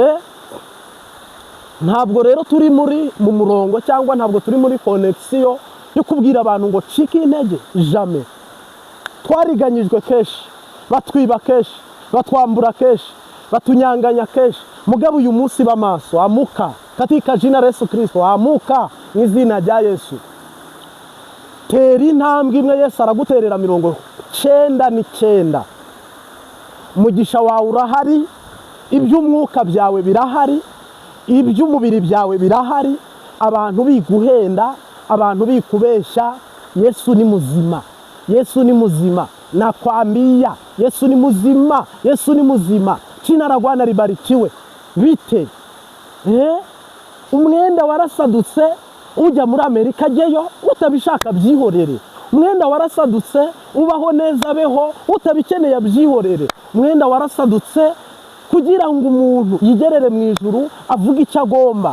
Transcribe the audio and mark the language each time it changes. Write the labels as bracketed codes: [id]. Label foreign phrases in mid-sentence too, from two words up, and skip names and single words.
[rw] Ntabwo rero turi mu murongo cyangwa ntabwo turi muri connection yo kubwira abantu ngo cika intege. Jamais. Twariganyijwe kenshi, batwiba kenshi, batwambura kenshi, batunyanganya kenshi. Mugabo uyu munsi b'amaso, [sw] amuka katika jina la Yesu Kristo, amuka [rw] mu izina rya Yesu. Tera intambwe imwe, Yesu araguterera 99. Umugisha wawe urahari, iby'umwuka byawe birahari, iby'umubiri byawe birahari. Abantu biguhenda, abantu bikubeshya. Yesu ni muzima, Yesu ni muzima. Nakwambia Yesu ni muzima, Yesu ni muzima. [sw] Jina la Bwana libarikiwe. [rw] Bite umwenda warasadutse, ujya muri Amerika ajyeyo, utabishaka byihorere. Umwenda warasadutse, ubaho neza beho, utabikeneye byihorere. Umwenda warasadutse kugira ngo umuntu yigerere mu ijuru avuge icyo agomba.